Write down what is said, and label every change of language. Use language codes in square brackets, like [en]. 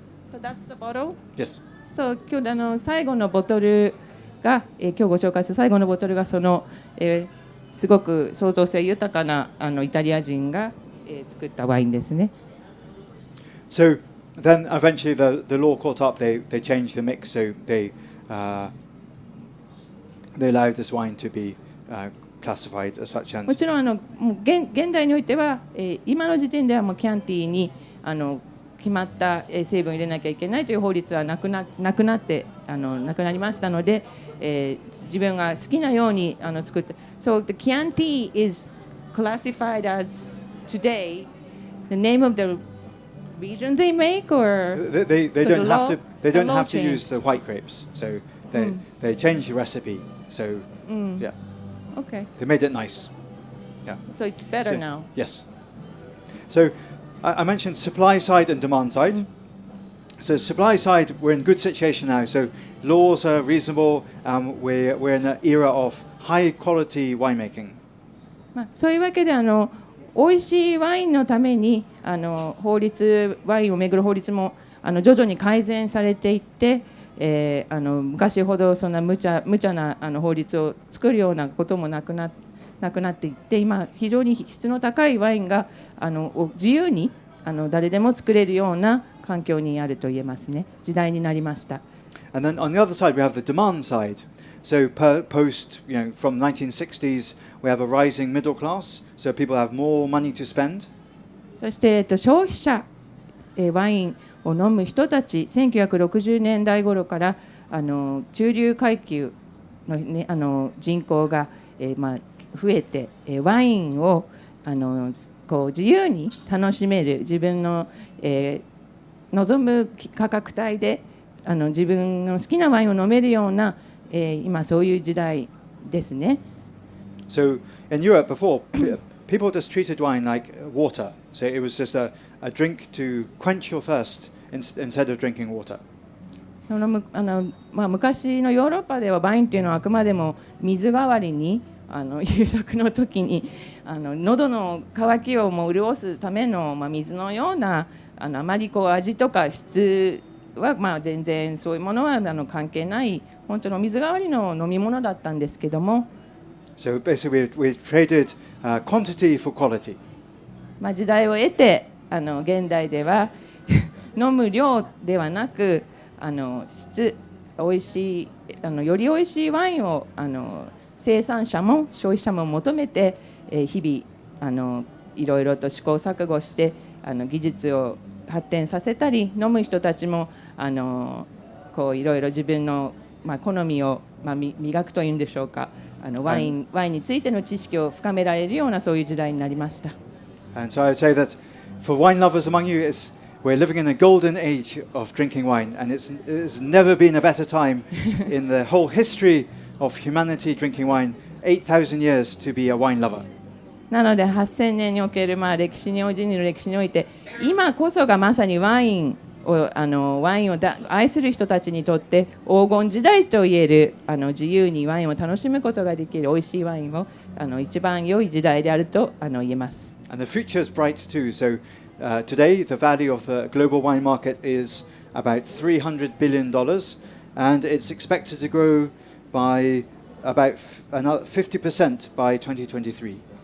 [en] So that's the bottle? Yes. [ja] So 今日最後のボトルが、今日ご紹介する最後のボトルがその、すごく創造性豊かなイタリア人が、作ったワインですね。 [en] So then eventually the law caught up. They changed the mix. So they allowed this wine to be classified as such. And [ja] もちろんもう現代においては、今の時点ではもうキャンティーに決まった成分を入れなきゃいけないという法律はなくなりましたので、自分が好きなように作って。 [en] So the Chianti is classified as today the name of the region they make, or they don't have to use the white grapes. So they changed the recipe. So yeah. Okay. They made it nice. Yeah. So it's better now. Yes. So I mentioned supply side and demand side. So supply side, we're in good situation now. So laws are reasonable. We're in an era of high quality winemaking. [ja] そういうわけで美味しいワインのためにワインをめぐる法律も徐々に改善されていって、昔ほどそんな無茶な法律を作るようなこともなくなっていって、今非常に質の高いワインが自由に誰でも作れるような環境にあると言えますね。時代になりました。 [en] And then on the other side, we have the demand side. So from 1960s, we have a rising middle class. So people have more money to spend. [ja] そして、消費者、ワインを飲む人たち、1960年代頃から中流階級の、ね、人口が、増えて、ワインをこう自由に楽しめる、自分の、望む価格帯で自分の好きなワインを飲めるような、今そういう時代ですね。 [en] So in Europe before, people just treated wine like water. So it was just a drink to quench your thirst instead of drinking water. [ja] 昔のヨーロッパではワインというのはあくまでも水代わりに夕食の時に喉の渇きをもう潤すための、水のようなあまりこう味とか質は、全然そういうものは関係ない本当の水代わりの飲み物だったんですけども。 [en] So basically we traded quantity for quality. [ja] 時代を得て現代では飲む量ではなく質、おいしいよりおいしいワインを生産者も消費者も求めて、日々いろいろと試行錯誤して技術を発展させたり、飲む人たちもこういろいろ自分の、好みを、磨くというんでしょうか、ワインについての知識を深められるようなそういう時代になりました。 [en] And so I would say that for wine lovers among you, we're living in a golden age of drinking wine, and it's never been a better time in the whole history of humanity drinking wine, 8,000 years to be a wine lover. [ja] なので8000年における、歴史に人類の歴史において今こそがまさにワインを愛する人たちにとって黄金時代といえる自由にワインを楽しむことができる美味しいワインを一番良い時代であると言えます。 [en] And the future is bright too. So today the value of the global wine market is about $300 billion, and it's expected to grow by about another 50% by 2023.